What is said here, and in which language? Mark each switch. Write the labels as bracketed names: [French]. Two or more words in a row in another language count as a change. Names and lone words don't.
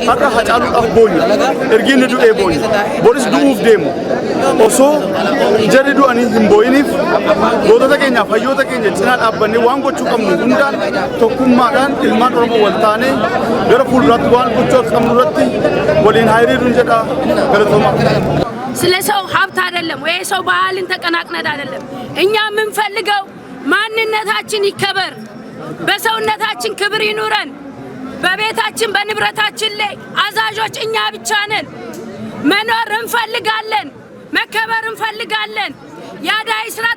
[Oromo] Har'a Hacaaluudhaaf boonya, ergiin ni du'ee boonya, boris du'uuf deemu. Osoo jarri du'anii hin booyiniif gootota keenyaaf hayyoota keenya cinaa dhaabbannee waan gochuu qabnu hundaan tokkummaadhaan ilmaan Oromoo wal taanee gara fuulduraatti waan gochuu qabnu irratti waliin hiriiruun jedha galatoomaa. [Amharic] ስለ ሰው ሀብት አይደለም ወይ ሰው ባህልን ተቀናቅነን አይደለም። እኛ የምንፈልገው ማንነታችን ይከበር፣ በሰውነታችን ክብር ይኑረን። በቤታችን በንብረታችን ላይ አዛዦች እኛ ብቻ ነን። መኖር እንፈልጋለን፣ መከበር እንፈልጋለን። የአዳይ ስርዓት